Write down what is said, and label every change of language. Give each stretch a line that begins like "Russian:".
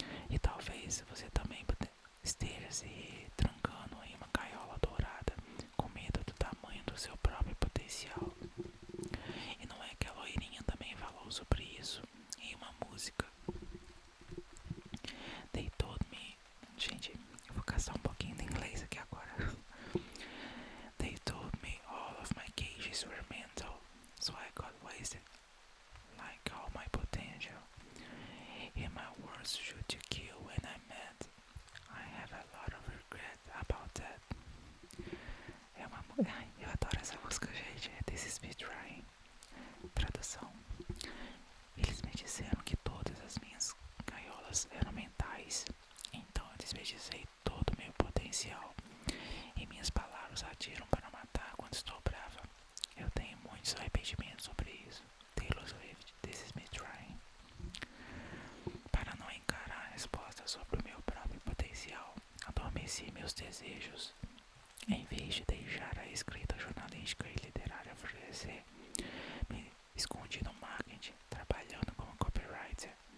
Portuguese: E talvez você também esteja se trancando em uma gaiola dourada, com medo do tamanho do seu próprio potencial. E não é que a loirinha também falou sobre isso em uma música.
English: They told me.
Portuguese: Gente, eu vou caçar um pouquinho de inglês aqui agora.
English: They told me all of my cages were mental, so I got wasted like all my potential. And my words shoot to kill when I'm mad. I have a lot of regret about that.
Portuguese: Eu adoro essa música, gente. This is me trying. Tradução. Eles me disseram que todas as minhas gaiolas eram mentais. Então eu desperdicei todo o meu potencial. E minhas palavras atiram para matar quando estou brava. Eu tenho muitos arrependimentos sobre isso. Taylor Swift, This is me trying. Para não encarar a resposta sobre o meu próprio potencial, adormeci meus desejos. Em vez de deixar a escrita jornalística e literária florescer, me escondi no marketing, trabalhando como copywriter.